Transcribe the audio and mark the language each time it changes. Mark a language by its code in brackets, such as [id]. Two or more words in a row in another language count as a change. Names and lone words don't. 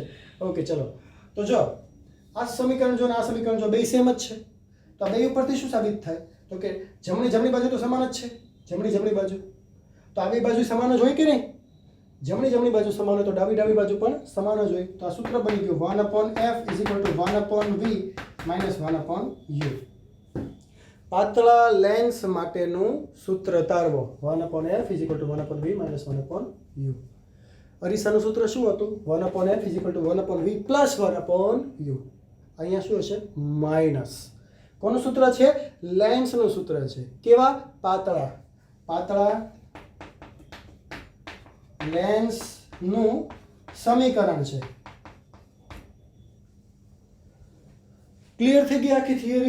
[gu] ઓકે, ચલો તો જો આ સમીકરણ જો ને આ સમીકરણ જો બે સેમ જ છે, તો આ બે ઉપરથી શું સાબિત થાય? તો કે જમણી બાજુ તો સમાન જ છે. જમણી બાજુ તો આવી બાજુ સમાન જ હોય કે નહીં? જમણી બાજુ સમાન હોય તો ડાબી બાજુ પણ સમાન જ હોય. તો આ સૂત્ર બની ગયું [en] 1/f is equal to 1/v minus 1/u. [gu] પાતળા લેન્સ માટેનું સૂત્ર તારવો [en] 1/f is equal to 1/v minus 1/u. [gu] અરીસાનું સૂત્ર શું હતું? [en] 1/f is equal to 1/v plus 1/u. [gu] અહીંયા શું હશે? માઇનસ. કોનું સૂત્ર છે? લેન્સનું સૂત્ર છે. કેવા? પાતળા લેન્સનું સમીકરણ છે. ક્લિયર થઈ ગઈ આખી થિયરી?